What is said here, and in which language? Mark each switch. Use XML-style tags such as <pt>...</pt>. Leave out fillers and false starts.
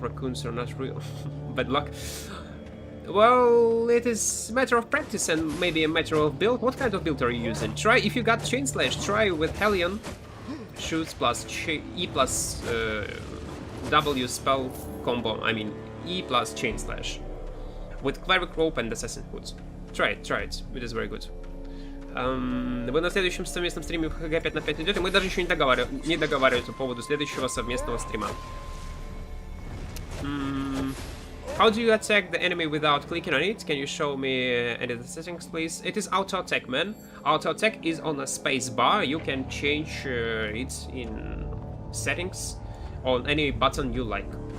<en>Raccoons are not real. Bad luck. Well, it is a matter of practice and maybe a matter of build. What kind of build are you using? Try, if you got Chain Slash, try with Hellion. Shoots plus E plus W spell combo. I mean, E plus Chain Slash. With Cleric Rope and Assassin Hood. Try it, it is very good.</en> <ru>Вы на следующем совместном стриме в ХГ 5 на 5 идете. Мы даже еще не договариваем по поводу следующего совместного стрима.</ru> <en>How do you attack the enemy without clicking on it? Can you show me any of the settings, please? It is auto attack, man. Auto attack is on a space bar. You can change it in settings on any button you like.</en>